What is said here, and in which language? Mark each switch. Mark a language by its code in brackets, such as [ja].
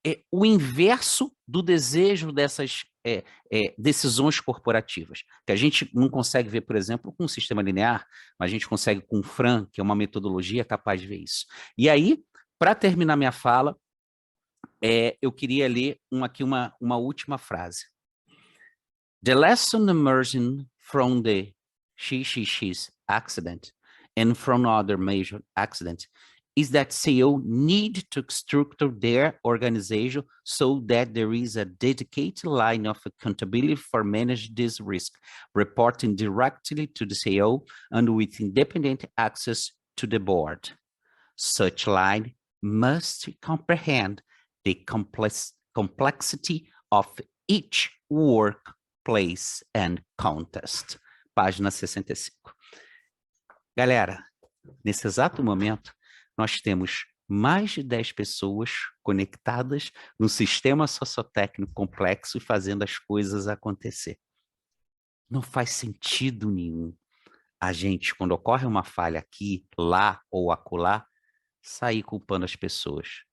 [pt] o inverso do desejo dessas decisões corporativas, que a gente não consegue ver, por exemplo, com um sistema linear, mas a gente consegue com o FRAN, que é uma metodologia capaz de ver isso. E aí, para terminar minha fala, eu queria ler aqui uma última frase. [en] The lesson emerging from the XXX accident and from other major accidents is that CEO need to structure their organization so that there is a dedicated line of accountability for manage this risk, reporting directly to the CEO and with independent access to the board. Such line must comprehend the complexity of each workplace and context. [pt] Página 65. Galera, nesse exato momento, nós temos mais de 10 pessoas conectadas num sistema sociotécnico complexo e fazendo as coisas acontecer. Não faz sentido nenhum a gente, quando ocorre uma falha aqui, lá ou acolá, sair culpando as pessoas.